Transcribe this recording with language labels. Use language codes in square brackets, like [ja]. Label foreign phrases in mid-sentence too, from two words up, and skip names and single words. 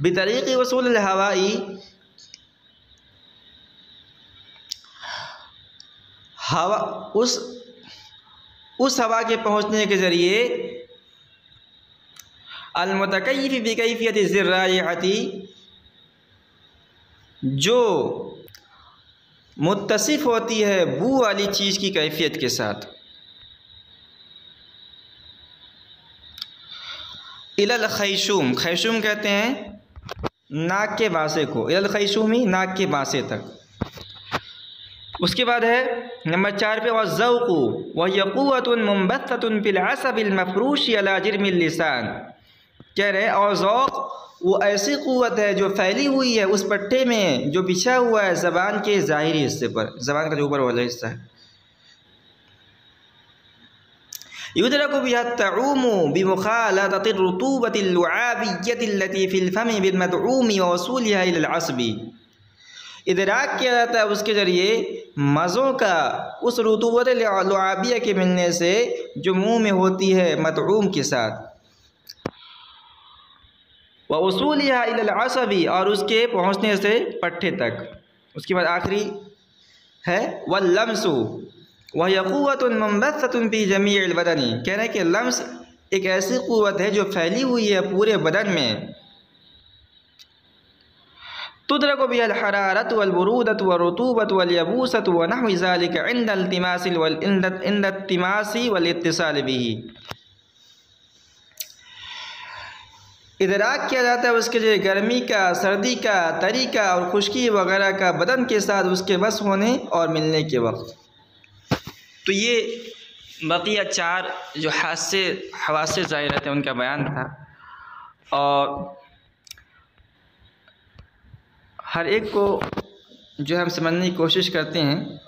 [ar] بطريق وصول هوائي, [ur] ہوا اس ہوا کے پہنچنے کے ذریعے, [ar] المتكيف بكيفية ذي الرائحة, [ur] جو متصف ہوتی ہے بو والی چیز کی کیفیت کے ساتھ. [ar] إلى الخيشوم, [ur] خیشوم کہتے ہیں ناک کے باسے کو, [ar] إلى الخيشوم [ur] ناک کے باسے تک. اس کے بعد ہے نمبر 4 پے, [ar] والذوق وهي قوة منبثة في العصب المفروش على جرم اللسان, [ur] کہ رہے اور ذوق وہ ایسی قوت ہے جو پھیلی ہوئی ہے اس پٹے میں جو بچھا ہوا ہے زبان کے ظاہری حصے پر، زبان کا جو اوپر والا حصہ ہے. [ar] يدرك بها الطعوم بمخالطة الرطوبة اللعابية التي في الفم بالمطعوم ووصولها إلى العصب, [ur] ادراک کیا جاتا ہے اس کے ذریعے مزوں کا اس رطوبت لعابیہ کے ملنے سے جو منہ میں ہوتی ہے مدعوم کے ساتھ, [ar] ووصولها إلى العصب, [ur] اور اس کے پہنچنے سے پٹے تک. اس کے بعد آخری ہے [ar] واللمس وهي قوة منبثة في جميع البدن, [ur] کہ رہے ہیں کہ لمس ایک ایسی قوت ہے جو پھیلی ہوئی ہے پورے بدن میں. [ar] تدرك بها الحرارة والبرودة والرطوبة واليبوسة ونحو ذلك عند التماس والاتصال به, [ur] ادراک کیا جاتا ہے اس کے جو گرمی کا، سردی کا، تری کا اور خشکی وغیرہ کا بدن کے ساتھ اس کے بس ہونے اور ملنے کے وقت. تو یہ بقیہ 4 جو حواسے ظاہرت ہے ان کا بیان تھا، اور ہر ایک کو جو ہم سمجھنے کی کوشش کرتے ہیں.